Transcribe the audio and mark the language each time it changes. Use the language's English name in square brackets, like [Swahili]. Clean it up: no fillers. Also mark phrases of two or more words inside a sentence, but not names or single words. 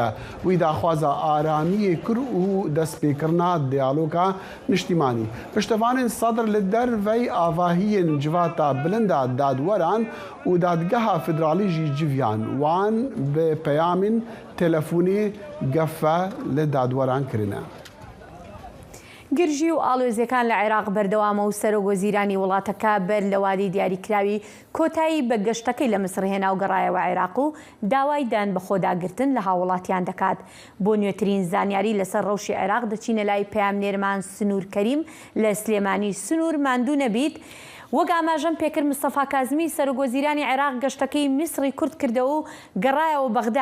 [Kurdish] Wî daxwaza aramiyê kir û destpêkirina diyaloga niştîmanî. Piştevanên Sedr li dervey avahiyên civata bilinda dadweran û dadgeha federalî jî civiyan wan bi peyamên telefonê gefe li dadweran kirine. [Central Kurdish] گرژی و ئاڵۆزیەکان لە عێراق بەردەوامە و سەرۆکوەزیرانی وڵاتەکە بەر لە وادەی دیاریکراوی کۆتایی بە گەشتەکەی لە مسر هێنا و گەڕایەوە عێراق و داوای دان بە خۆداگرتن لە هاوڵاتیان دەکات. بۆ نوێترین زانیاری لەسەر ڕەوشی عێراق دەچینە لای پەیامنێرمان سنوور کەریم لە سلێمانی سنوور ماندوو نەبیت وەک ئاماژەم پێکرد مستەفا کازمی سەرۆکوەزیرانی عێراق گەشتەکەی میسری کورد کردەوە و گەڕایەوە بەغدا.